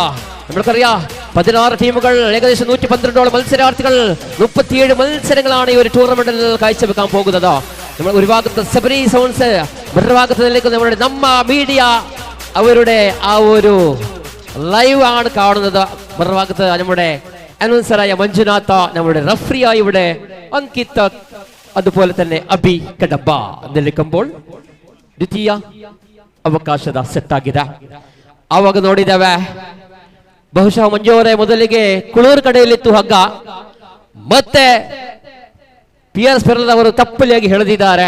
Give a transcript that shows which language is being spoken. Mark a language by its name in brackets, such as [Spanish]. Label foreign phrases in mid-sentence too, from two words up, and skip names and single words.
[Malayalam] നമ്മൾക്കറിയാം 16 ടീമുകൾ, ഏകദേശം 112ഓളം മത്സരാർത്ഥികൾ, 37 മത്സരങ്ങളാണ് ഈ ഒരു ടൂർണമെന്റിൽ കാഴ്ചവെക്കാൻ പോകുന്നത്. നമ്മൾ ഒരു ഭാഗത്ത് സബരി സൗണ്ട്സ്, മറുഭാഗത്ത് നിൽക്കുന്ന നമ്മുടെ നമ്മ മീഡിയ അവരുടെ ആ ഒരു ലൈവ് ആണ് കാണുന്നത്. മറുഭാഗത്ത് നമ്മുടെ അനൗൺസറായ മഞ്ജുനാഥ, നമ്മുടെ റഫറിയായി ഇവിടെ അങ്കിത്, അതുപോലെ തന്നെ ಅಭಿ ಕಡಬ ನಿಲ್ಲಿಕಂಬೋൾ [Kannada] ದ್ವಿತೀಯ ಅವಕಾಶದ ಸೆಟ್ ಆಗಿದೆ. ಆವಾಗ ನೋಡಿದ್ದೇವೆ ಬಹುಶಃ ಮಂಜುವರೇ ಮೊದಲಿಗೆ ಕುಳೂರು ಕಡೆಯಲ್ಲಿತ್ತು ಹಗ್ಗ, ಮತ್ತೆ PRS ಪೆರ್ಲದವರು ತಪ್ಪಲಿಯಾಗಿ ಹೇಳಿದ್ದಾರೆ.